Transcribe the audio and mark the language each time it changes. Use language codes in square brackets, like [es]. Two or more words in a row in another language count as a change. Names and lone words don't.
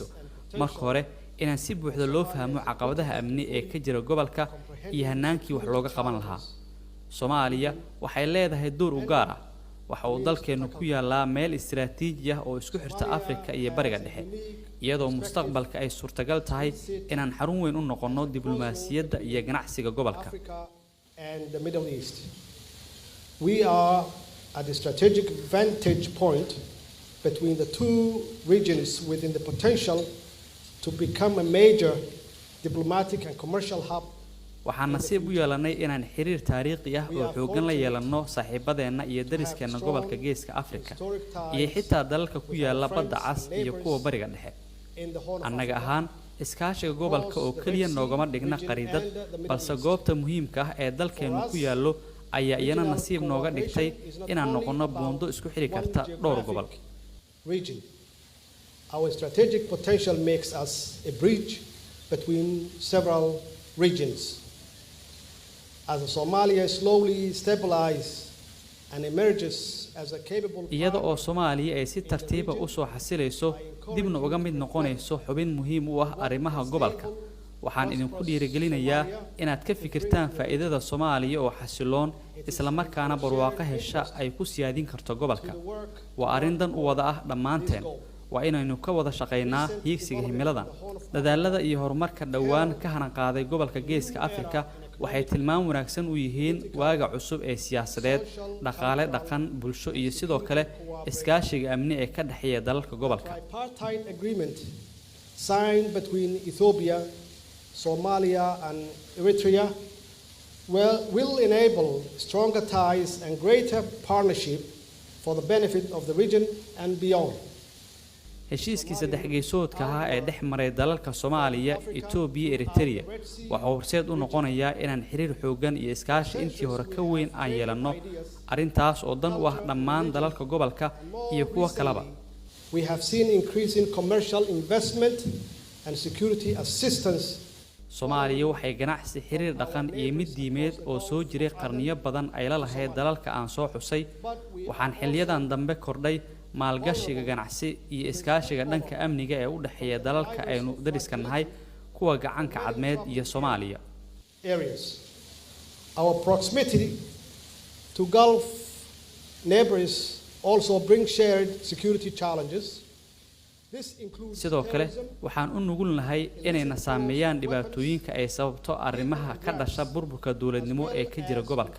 [so] marka hore inaan si buuxda loo fahmo caqabadaha amni ee ka jira gobolka iyo hanaankii wax looga qaban lahaa. Somaliya waxay leedahay door u gaar ah. waxa uu dalkeenu ku yaalaa meel istiraatiiji ah oo isku xirta Afrika iyo Bariga Dhexe, iyadoo mustaqbalka ay suurtagal tahay inaan xarun weyn u noqono diblomaasiyadda iyo ganacsiga gobolka. [en] We are at the strategic vantage point between the two regions within the potential to become a major diplomatic and commercial hub. [so] waxaan nasiib u yeelanay inaan xiriir taariikhi ah oo xoogan la yeelano saaxiibadeena iyo dariskeena gobolka Geeska Afrika iyo xitaa dalalka ku yaala badda cas iyo kuwa Bariga Dhexe. annaga ahaan iskaashiga gobolka oo kaliya noogama dhigna qariidad, balse goobta muhiimka ah ee dalkeenu ku yaalo ayaa iyana nasiib nooga dhigtay inaan noqono buundo isku xiri karta dhowr gobol. [en] Our strategic potential makes us a bridge between several regions. As Somalia slowly stabilizes and emerges as a capable [so] iyada oo Soomaaliya ay si tartiib ah u soo xasilayso dibna uga mid noqonayso xubin muhiim u ah arrimaha gobolka, waxaan idinku dhiirigelinayaa inaad ka fikirtaan faa'iidada Soomaaliya oo xasiloon isla markaana barwaaqo hesha ay ku siyaadin karto gobolka. waa arrin dan u wada ah dhammaanteen. waa inaynu ka wada shaqeynaa hiigsiga himiladan. dadaalada iyo horumarka dhawaan ka hanan qaaday gobolka Geeska Afrika waxay tilmaam wanaagsan u yihiin waaga cusub ee siyaasadeed, dhaqaale, dhaqan, bulsho iyo sidoo kale iskaashiga amni ee ka dhaxeeya dalalka gobolka. [en] Signed between Ethiopia, Somalia and Eritrea will enable stronger ties and greater partnership for the benefit of the region and beyond. [so] heshiiskii saddex geesoodka ah ee dhex maray dalalka Soomaaliya, Ethiopia iyo Eritrea waxa uu horseed u noqonayaa inaan xiriir xoogan iyo iskaashi intii hore ka weyn aan yeelano, arrintaas oo dan u ah dhammaan dalalka gobolka iyo kuwa kaleba. [en] We have seen increasing commercial investment and security assistance. [so] Soomaaliya waxay ganacsi, xiriir dhaqan iyo mid diimeed oo soo jiray qarniyo badan ay la lahayd dalalka aan soo xusay. waxaan xiliyadan dambe kordhay maalgashiga ganacsi iyo iskaashiga dhanka amniga ee u dhaxeeya dalalka aynu dariska nahay, kuwa gacanka cadmeed iyo Soomaaliya. [en] Our proximity to Gulf neighbors also brings shared security challenges. [so] sidoo kale waxaan u nugul nahay inayna saameeyaan dhibaatooyinka ay sababto arrimaha ka dhasha burburka dawladnimo ee ka jira gobolka.